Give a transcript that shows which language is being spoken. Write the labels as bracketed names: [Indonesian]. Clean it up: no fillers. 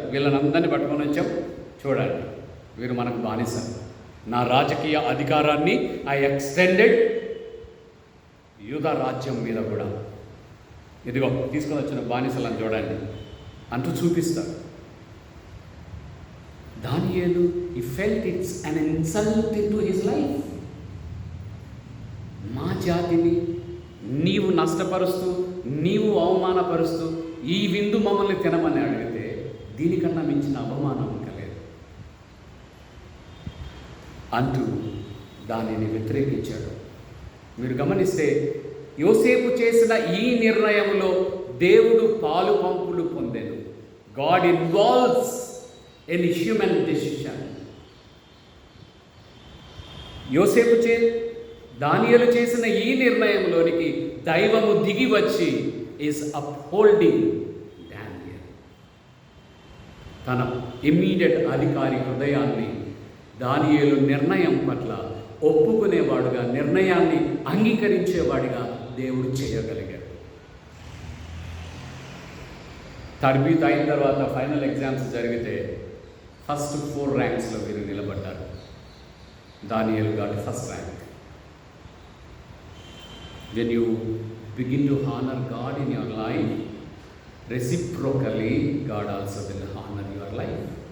[Telugu] వీళ్ళని అందరినీ పట్టుకొని వచ్చాం, చూడండి, వీరు మనకు బానిసలు. నా రాజకీయ అధికారాన్ని [English] I extended [Telugu] యూదా రాజ్యం మీద కూడా. ఇదిగో తీసుకొని వచ్చిన బానిసలను చూడండి అంటూ చూపిస్తారు. [English] దానియేలు he felt it's an insult into his life. [Telugu] మా జాతిని నీవు నష్టపరుస్తూ, నీవు అవమానపరుస్తూ ఈ విందు మమ్మల్ని తినమని అడిగితే దీనికన్నా మించిన అవమానం కలేదు అంటూ దానిని వ్యతిరేకించాడు. మీరు గమనిస్తే యోసేపు చేసిన ఈ నిర్ణయంలో దేవుడు పాలు పంపులు పొందాడు. [English] God involves in human decision. [Telugu] యోసేపు దానియేలు చేసిన ఈ నిర్ణయంలోనికి దైవము దిగి వచ్చి [English] Is upholding Daniel. [Telugu] తన ఇమ్మీడియట్ అధికారి హృదయాన్ని దానియేలు నిర్ణయం పట్ల ఒప్పుకునేవాడుగా, నిర్ణయాన్ని అంగీకరించేవాడిగా దేవుడు చేయగలిగాడు. తర్బీత్ అయిన తర్వాత ఫైనల్ ఎగ్జామ్స్ జరిగితే ఫస్ట్ 4 ర్యాంక్స్లో వీరు నిలబడ్డారు. [English] దానియేలు got first rank. When you begin to honor God in your life, reciprocally God also will honor your life.